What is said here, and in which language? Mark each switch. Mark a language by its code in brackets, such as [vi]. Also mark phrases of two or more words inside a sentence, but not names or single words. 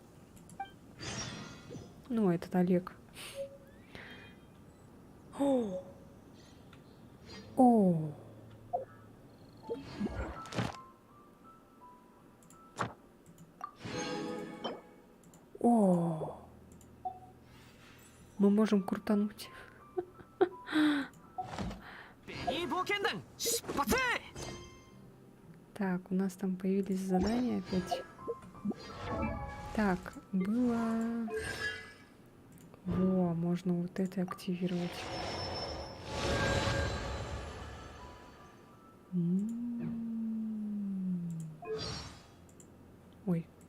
[ru] Ну, этот Олег. О! О! Мы можем крутануть. [ja] ベニー冒険団出発 [ru] Так, у нас там появились задания опять. Так, было... Во, можно вот это активировать. Ой.